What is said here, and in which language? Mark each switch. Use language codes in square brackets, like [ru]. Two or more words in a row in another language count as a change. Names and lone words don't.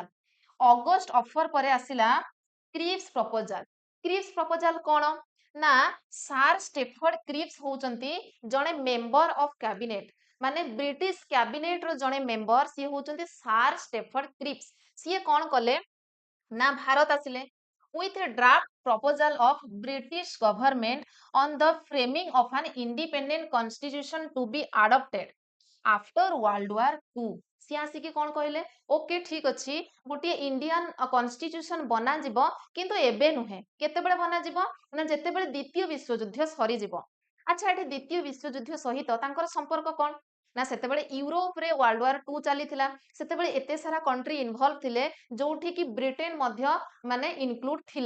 [or] ଅଗଷ୍ଟ ଅଫର ପରେ ଆସିଲା କ୍ରିପ୍ସ ପ୍ରପୋଜାଲ। କ୍ରିପ୍ସ ପ୍ରପୋଜାଲ କଣ ନା, ସାର୍ ଷ୍ଟେଫର୍ଡ କ୍ରିପ୍ସ ହଉଛନ୍ତି ଜଣେ [en] member of cabinet, [or] ମାନେ [en] British cabinet [or] ର ଜଣେ ମେମ୍ବର, ସିଏ ହଉଛନ୍ତି ସାର୍ ଷ୍ଟେଫର୍ଡ କ୍ରିପ୍ସ। ସିଏ କଣ କଲେ ନା ଭାରତ ଆସିଲେ [en] with a draft proposal of British government on the framing of an independent constitution to be adopted after World War II। [or] ସିଏ ଆସିକି କଣ କହିଲେ, ଓକେ ଠିକ ଅଛି, ଗୋଟିଏ [en] Indian constitution [or] ବନାଯିବ କିନ୍ତୁ ଏବେ ନୁହେଁ, କେତେବେଳେ ବନାଯିବ ନା ଯେତେବେଳେ ଦ୍ୱିତୀୟ ବିଶ୍ୱଯୁଦ୍ଧ ସରିଯିବ। ଆଚ୍ଛା, ଏଠି ଦ୍ୱିତୀୟ ବିଶ୍ୱଯୁଦ୍ଧ ସହିତ ତାଙ୍କର ସମ୍ପର୍କ କଣ ନା, ସେତେବେଳେ ୟୁରୋପରେ ୱାର୍ଲଡ ୱାର 2 ଚାଲିଥିଲା, ସେତେବେଳେ ଏତେ ସାରା [en] country involved [or] ଥିଲେ ଯୋଉଠି କି ବ୍ରିଟେନ ମଧ୍ୟ ମାନେ ଇନକ୍ଲୁଡ ଥିଲା।